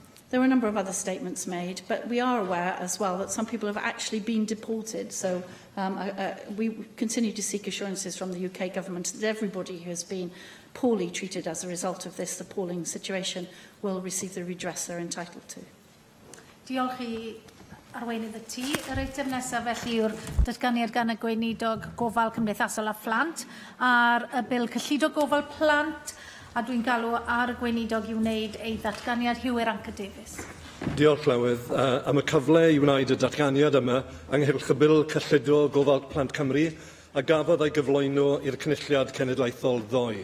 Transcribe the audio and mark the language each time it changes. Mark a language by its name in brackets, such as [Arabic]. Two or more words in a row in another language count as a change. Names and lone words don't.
[English] The There were a number of other statements made, but we are aware as well that some people have actually been deported. So we continue to seek assurances from the UK government that everybody who has been poorly treated as a result of this appalling situation will receive the redress they're entitled to. [Welsh] Diolch I arweinydd y tŷ. Yr eitem nesaf felly yw'r datganiad gan y gweinidog gofal cymdeithasol a phlant ar y bil cyllido gofal plant, a dwi'n galw ar y gweinidog i wneud ei ddatganiad. Hywir Anca Davies. Diolch Llywydd am y cyfle i wneud y datganiad yma ynghylch y bil cyllido gofal plant Cymru a gafodd ei gyflwyno i'r cynulliad cenedlaethol ddoe.